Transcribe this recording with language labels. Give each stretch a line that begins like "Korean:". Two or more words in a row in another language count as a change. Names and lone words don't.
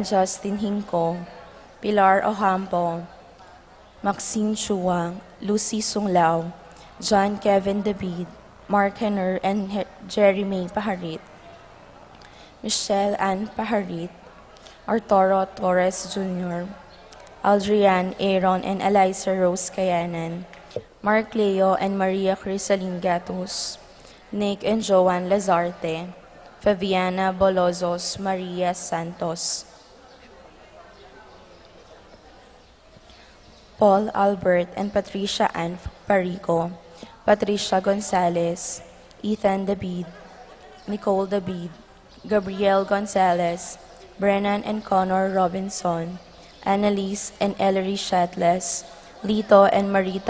English: Justin Hinco, Pilar Ocampo, Maxine Chuang, Lucy Sunglao, John Kevin David, Mark Henner, and Jeremy Paharit, Michelle Ann Paharit, Arturo Torres Jr., Aldrian Aaron and Eliza Rose Kayanan, Mark Leo and Maria Crisaline Gatus, Nick and Joanne Lazarte, Fabiana Bolozos Maria Santos, Paul Albert and Patricia Ann Parico, Patricia Gonzalez, Ethan David, Nicole David, Gabriel Gonzalez, Brennan and Connor Robinson, Annalise and Ellery Shatles, Lito and Marita